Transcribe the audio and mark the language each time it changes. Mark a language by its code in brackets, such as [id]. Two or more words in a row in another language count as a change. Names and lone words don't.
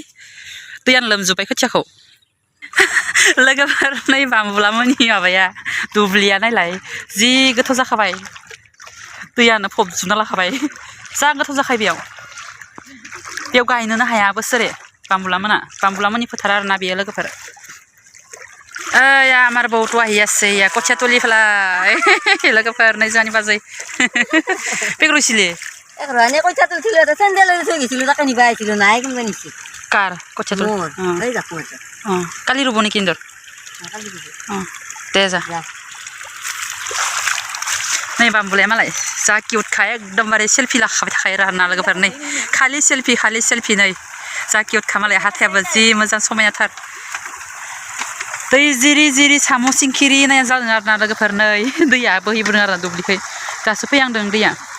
[brx] दैयानो लोमजोब्बाय खोथियाखौ लोगोफोर नै बामबुलामोननि माबाया दुब्लिया नायलाय जि गोथौ जाखाबाय दैयानो फबजोबना लाखाबाय जा गोथौ जाखायो बेयाव गायनोनो हाया बोसोरे बामबुलामोननि फोथार आरोना बेयो लोगोफोर ओइ आमार बौथ' [as] আহিয়াছে কঠিয়া তুলি পেলাই [brx] लोगोफोर नै जोंहानि बाजै बेग्र'सिले [as] এনে কইতা তুলছিল এটা চেন্দেল থৈ গৈছিলো তাকে নিবা আহিছিলো নাই কোনবা নিছি কাৰ কঠিয়া তুলি এই যাকো এটা কালি ৰুব নেকি ইন্দৰ কালি দিব দে যা [brx] नै बामबुलाया मालाय जा किउटखा एकदमबारे सेल्फि लाखाबाय थाखायो आरोना लोगोफोर नै खालि सेल्फि नै जा किउटखा मालाय हाथायाबो जि मोजां समायनाथार दै जिरि जिरि साम' सिंखिरि नाया जादों आरोना लोगोफोर नै दैया बोहैबोदों आरोना दुब्लिखै दासो फैहांदों दैया